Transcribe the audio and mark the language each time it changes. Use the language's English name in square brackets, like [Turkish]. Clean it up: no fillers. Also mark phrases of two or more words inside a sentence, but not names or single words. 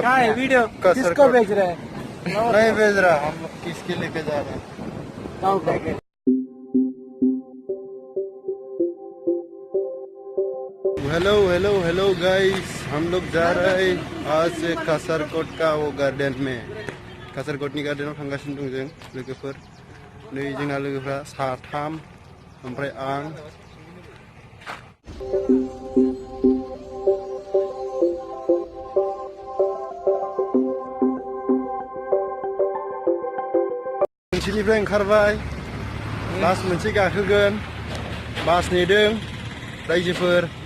[Hindi] क्या है वीडियो किसको भेज रहे हैं? नहीं भेज रहा, हम लोग किसके लेके जा रहे हैं। [English] hello hello hello guys, [Hindi] हम लोग जा रहे हैं आज से कासरकोट का वो गार्डन में। [Bodo] कासरकोटनि गार्डनाव थांगासिनो दं जों लोगोफोर। नै जोंना लोगोफ्रा साथाम ओमफ्राय आं। मोनसेनिफ्राय ओंखारबाय, बास मोनसे गाखोगोन, बास नेदों रायजोफोर।